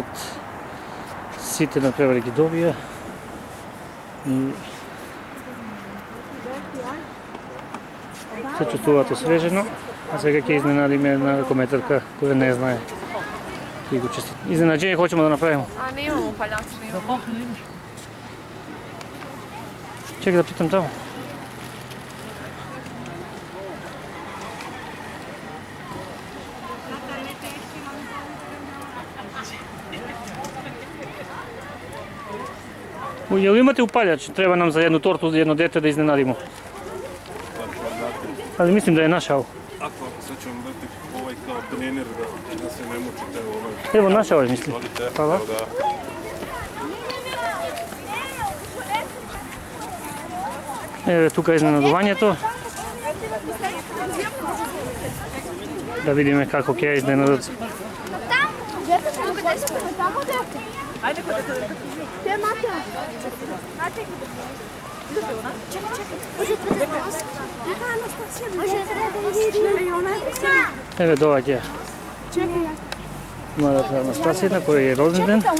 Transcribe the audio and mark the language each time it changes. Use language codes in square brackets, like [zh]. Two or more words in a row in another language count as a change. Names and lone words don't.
[mk] Сите надпревари ги добија. И се чувствуваат освежено, а сега ќе изненадиме една ракометарка која не знае. И го честит. [sr] Изненаđenje hoćemo da napravimo. A ne imamo paljače, ne imamo. Čekaj da pitam tamo. Jel imate upaljač? Treba nam za jednu tortu, jedno dete da iznenadimo. Ali mislim da je našao. Ako sad ćemo dati ovaj kao trener da se ne mučite ovaj. Evo našao je, mislim. Hvala. Evo [mk] тука изненадувањето. Да видиме како ќе изненадат. [sr] Ajde kod dete. Te Mate. Mate. Čekaj. Može [mk] Еве доаѓа. [sr] Čekaj. [mk] Младата Анастасија, кој е роден ден.